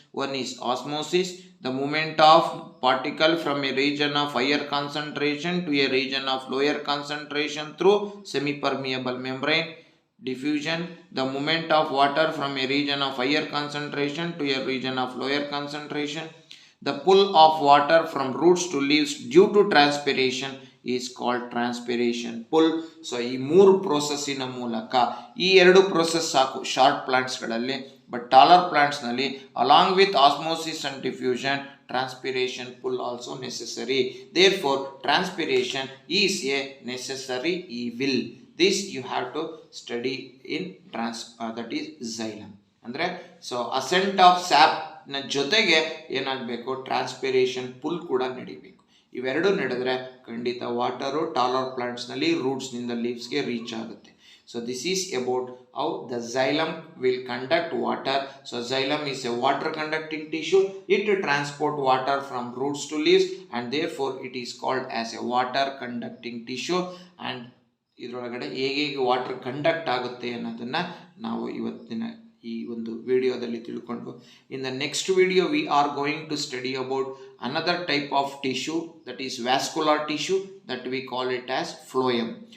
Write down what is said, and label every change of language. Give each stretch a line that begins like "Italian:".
English: One is osmosis, the movement of particle from a region of higher concentration to a region of lower concentration through semi-permeable membrane. Diffusion, the movement of water from a region of higher concentration to a region of lower concentration. The pull of water from roots to leaves due to transpiration is called transpiration pull.
Kannada: So ಈ ಮೂರು ಪ್ರೋಸೆಸ್ಸಿನ ಮೂಲಕ, ಈ ಎರಡು process ಸಾಕು short ಪ್ಲಾಂಟ್ಸ್ಗಳಲ್ಲಿ.
English: But taller ಪ್ಲಾಂಟ್ಸ್ನಲ್ಲಿ along with osmosis and diffusion transpiration pull also necessary. Therefore transpiration is a necessary evil. This you have to study in that is xylem.
Kannada: ಅಂದ್ರೆ so asset of sap ನ ಜೊತೆಗೆ ಏನಾಗಬೇಕು? Transpiration full ಕೂಡ ನಡಿಬೇಕು. ಇವೆರಡು ನಡೆದ್ರೆ ಖಂಡಿತ water taller ಪ್ಲಾಂಟ್ಸ್ನಲ್ಲಿ ರೂಟ್ಸ್ನಿಂದ ಲೀವ್ಸ್ಗೆ reach ಆಗುತ್ತೆ.
English: So this is about how the xylem will conduct water. So xylem is a water conducting tissue. It transport water from roots to leaves and therefore it is called as a water conducting tissue. And
Kannada: ಇದರೊಳಗಡೆ ಹೇಗೆ water conduct ಆಗುತ್ತೆ ಅನ್ನೋದನ್ನ ನಾವು ಇವತ್ತಿನ ಈ ಒಂದು ವಿಡಿಯೋದಲ್ಲಿ ತಿಳ್ಕೊಂಡು,
English: In the next video we are going to study about another type of tissue, that is vascular tissue, that we call it as phloem.